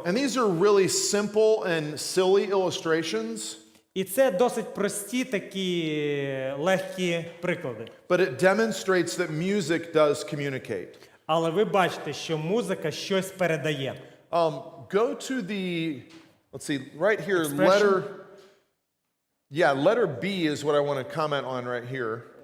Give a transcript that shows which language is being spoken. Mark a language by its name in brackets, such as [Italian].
[English] And these are really simple and silly illustrations, [Ukrainian] І це досить прості такі легкі приклади. [English] but it demonstrates that music does communicate. [Ukrainian] Але ви бачите, що музика щось передає. [English] Go to the, let's see, right here, Expression. letter B is what I want to comment on right here.